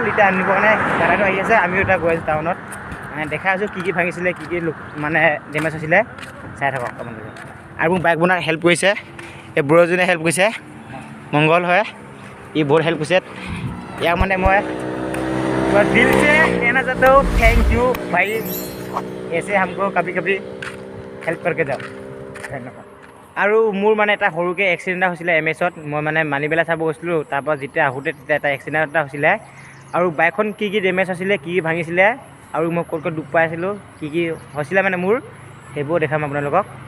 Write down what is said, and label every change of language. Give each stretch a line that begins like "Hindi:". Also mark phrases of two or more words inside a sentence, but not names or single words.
Assamese: এতিয়া আনিবৰ কাৰণে দাদাটো আহি আছে, আমিও এতিয়া গৈ আছোঁ টাউনত। দেখাই আছোঁ কি ভাঙিছিলে, কি মানে ডেমেজ হৈছিলে, চাই থাকক আপোনালোকে। আৰু মোক বাইক বনোৱাৰ হেল্প কৰিছে এই ব্ৰজনে, হেল্প কৰিছে, মংগল হয়, ই বহুত হেল্প কৰিছে। ইয়াক মানে মই
Hindi: দিল से कहना चाहता हूँ,
English: thank you
Hindi: भाई, ऐसे हमको कभी कभी हेल्प करके जाओ।
Assamese: ধন্যবাদ। আৰু মোৰ মানে এটা সৰুকৈ এক্সিডেণ্ট এটা হৈছিলে MS-ত। মই মানে মানিবেলা চাব গৈছিলোঁ, তাৰপৰা যেতিয়া আহোঁতে তেতিয়া এটা এক্সিডেণ্ট এটা হৈছিলে। আৰু বাইকখন কি ডেমেজ হৈছিলে, কি ভাঙিছিলে, আৰু মই ক'ত দুখ পাইছিলোঁ, কি হৈছিলে মানে মোৰ, সেইবোৰ দেখাম আপোনালোকক।